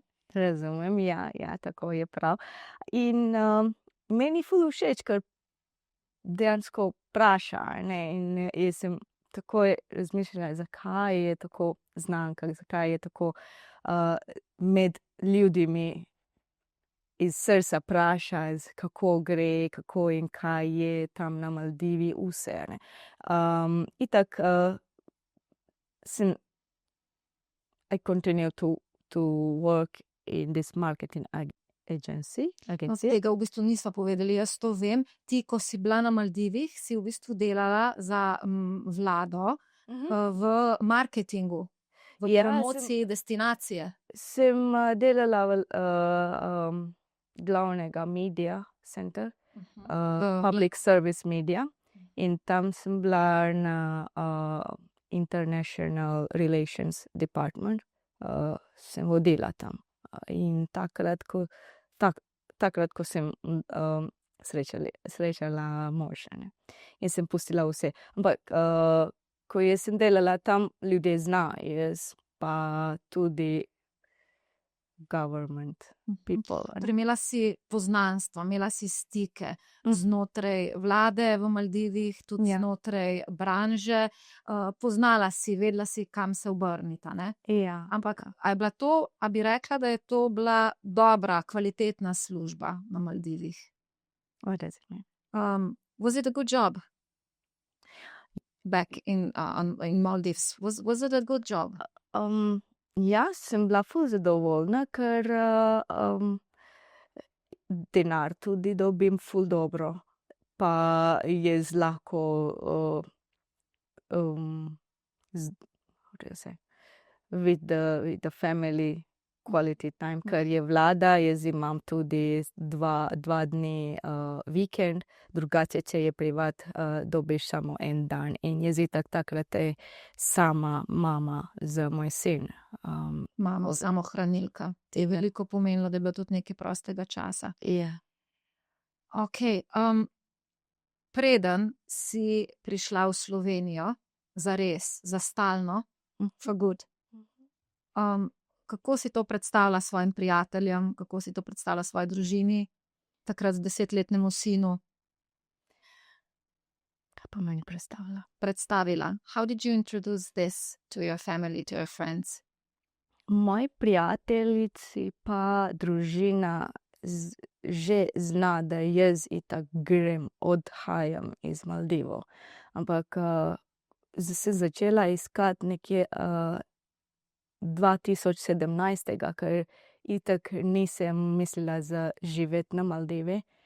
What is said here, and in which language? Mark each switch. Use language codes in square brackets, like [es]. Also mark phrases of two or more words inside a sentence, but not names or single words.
[sl] razumem, ja, ja, tako je prav. In meni ful všeč, ker dejansko vpraša, ne, in jaz sem takoj razmišljala, zakaj je tako znanka, zakaj je tako med ljudmi iz srca vpraša, kako gre, kako in kaj je tam na Maldivi, vse, ne. [en] Itak I continue to work in this marketing agency. [sl] No, tega v bistvu nisva povedali, jaz to vem. Ti, ko si bila na Maldivih, si v bistvu delala za vlado v marketingu, v Ja, promociji destinacije. Sem delala v glavnega [en] media center, public service media, [sl] in tam sem bila na [en] international relations department, [sl] sem vodila tam. In takrat, ko sem srečala moža, ne. In sem pustila vse. Ampak ko jaz sem delala tam, ljudje znajo, jaz pa tudi [en] government people. [sl] Torej, imela si poznanstva, imela si stike znotraj vlade v Maldivih, tudi Ja. znotraj branže. Poznala si, vedela si, kam se obrniti, ne? Ja. Ampak a bi rekla, da je to bila dobra, kvalitetna služba na Maldivih? [en] What does it mean? Was it a good job back in Maldives? Was it a good job? [sl] Ja, sem bila ful zadovoljna, ker denar tudi dobim ful dobro. Pa je lahko [en] how do you say, with the family quality time, [sl] ker je vlada, jaz imam tudi dva dni vikend, drugače, če je privat, dobiš samo en dan. In jaz itak takrat sama mama z moj sin. Mama samohranilka. Ti je veliko pomenilo, da je bilo tudi nekaj prostega časa. Ja. Okej, preden si prišla v Slovenijo, zares, za stalno, [en] for good, [sl] kako si to predstavlja svojim prijateljem, kako si to predstavlja svoji družini, takrat z 10-letnemu sinu? Kaj pa meni predstavlja? Predstavila. [en] How did you introduce this to your family, to your friends? [sl] Moji prijateljici pa družina že zna, da jaz itak grem, odhajam iz Maldivov. Ampak sem začela iskati nekje 2017, ker itak nisem mislila živeti na Maldive.